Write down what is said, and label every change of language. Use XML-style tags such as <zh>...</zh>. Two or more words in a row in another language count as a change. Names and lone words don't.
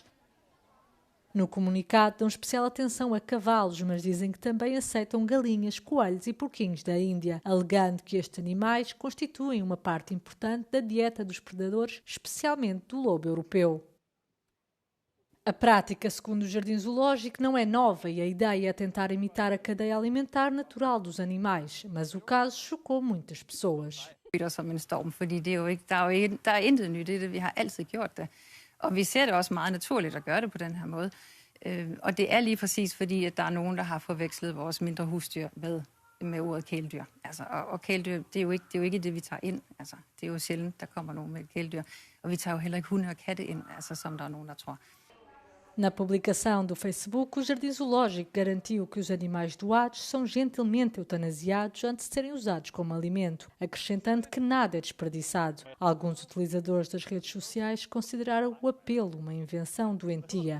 <pt>No comunicado, dão especial atenção a cavalos, mas dizem que também aceitam galinhas, coelhos e porquinhos da Índia, alegando que estes animais constituem uma parte importante da dieta dos predadores, especialmente do lobo europeu. A prática, segundo o Jardim Zoológico, não é nova e a ideia é tentar imitar a cadeia alimentar natural dos animais, mas o caso chocou muitas pessoas.</pt> <da>Som en storm, fordi det er jo ikke, der er intet nyt i det. Vi har altid gjort det. Og vi ser det også meget naturligt at gøre det på den her måde. Og det er lige præcis fordi, at der er nogen, der har forvekslet vores mindre husdyr med ordet kæledyr. Altså, og kæledyr, det er jo ikke det, vi tager ind. Altså, det er jo sjældent, der kommer nogen med et kæledyr. Og vi tager jo heller ikke hunde og katte ind, altså, som der er nogen, der tror.</da> <pt>Na publicação do Facebook, o Jardim Zoológico garantiu que os animais doados são gentilmente eutanasiados antes de serem usados como alimento, acrescentando que nada é desperdiçado. Alguns utilizadores das redes sociais consideraram o apelo uma invenção doentia.</pt>